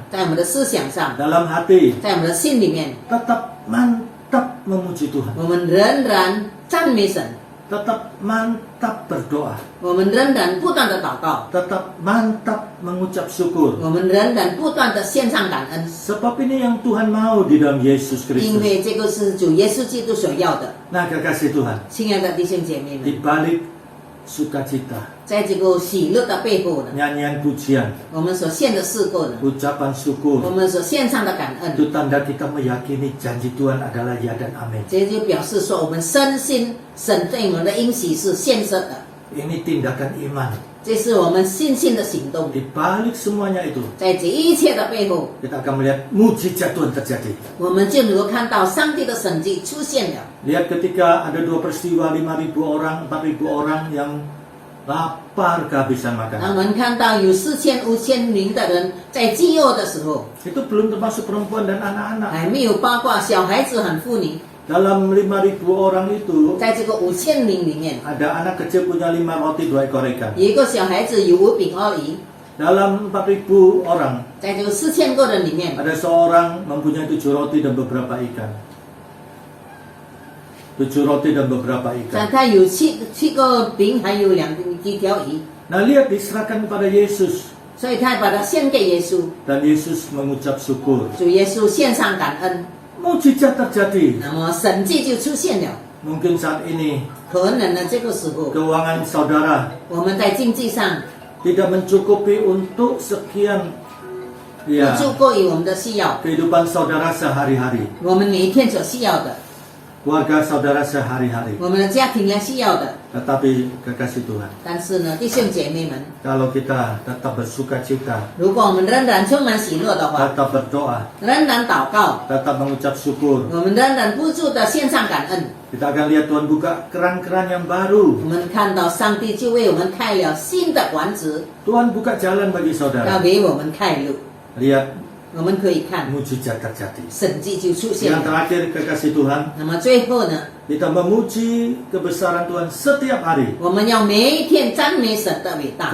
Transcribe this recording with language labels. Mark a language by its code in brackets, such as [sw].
[zh] 在我们的思想上， [id] dalam hati. [zh] 在我们的心里面， [id] Tetap mantap memuji Tuhan. [zh] 我们仍然赞美神， [id] Tetap mantap berdoa. [zh] 我们仍然不断的祷告， [id] Tetap mantap mengucap syukur. [zh] 我们仍然不断的献上感恩， [id] Sebab ini yang Tuhan mau di dalam Yesus [zh] 因 [id] Kristus. [zh] 为这个是主耶稣基督所要的。 [id] Nah, kekasih Tuhan, [zh] 亲爱的弟兄姐妹们， [id] di balik sukacita, [zh] 在这个喜乐的背后呢， [id] nyanyian pujian, [zh] 我们所献的诗歌呢， [id] ucapan [zh] 我 [id] syukur, [zh] 们所献上的感恩， [id] itu tanda kita meyakini janji Tuhan adalah ya dan amin. [zh] 这就表示说我们深信神对我们的应许是现实的， [id] Ini tindakan iman. [zh] 这是我们信心的行动。 [id] Di balik semuanya itu, [zh] 在这一切的背后， [id] kita akan melihat mujizat Tuhan terjadi. [zh] 我们就能够看到上帝的神迹出现了。 [id] Lihat ketika ada dua peristiwa 5.000 orang, 4.000 orang yang lapar kehabisan [zh] 我 [id] makanan. [zh] 们看到有4000、5000名的人在饥饿的时候， [id] Itu belum termasuk perempuan dan anak-anak. [zh] 还没有包括小孩子和妇女。 [id] Dalam 5.000 orang itu [zh] 在这个5000名里面， [id] ada anak kecil punya 5 roti 2 ekor ikan. [zh] 有一个小孩子有5饼2鱼。 [id] Dalam 4.000 orang [zh] 在这个4000个人里面， [id] ada seorang mempunyai 7 roti dan beberapa ikan. 7 roti dan beberapa [zh] 他 [id] ikan. [zh] 他有七个饼，还有几条鱼， [id] Nah, lihat diserahkan kepada Yesus [zh] 所以他把它献给耶稣。 [id] dan Yesus mengucap syukur. [zh] 主耶稣献上感恩， [id] Mujizat terjadi. [zh] 那么神迹就出现了。 [id] Mungkin saat ini [zh] 可能呢，这个时候 [id] keuangan saudara [zh] 我们在经济上 [id] tidak mencukupi untuk sekian [zh] 不 ya 足够于我们的需要， [id] kehidupan saudara sehari-hari, [zh] 我们每一天所需要的， [id] keluarga saudara sehari-hari. [zh] 我们的家庭要需要的。 [id] Tetapi kekasih Tuhan, [zh] 但是呢，弟兄姐妹们， [id] kalau kita tetap bersuka cita, [zh] 如果我们仍然充满喜乐的话， [id] tetap berdoa, [zh] 仍然祷告， [id] tetap mengucap syukur, [zh] 我们仍然不住的献上感恩， [id] kita akan lihat Tuhan buka keran-keran yang baru. [zh] 我们看到上帝就为我们开了新的管子， [id] Tuhan buka jalan bagi [zh] 要 [id] saudara. [zh] 给我们开路。 [id] Lihat [zh] 我们可以看 [id] mujizat terjadi. [zh] 神迹就出现 [id] Yang [zh] 了。 [id] terakhir kekasih Tuhan, [zh] 那么最后呢， [id] kita memuji kebesaran Tuhan setiap hari. [zh] 我们要每一天赞美神的伟大。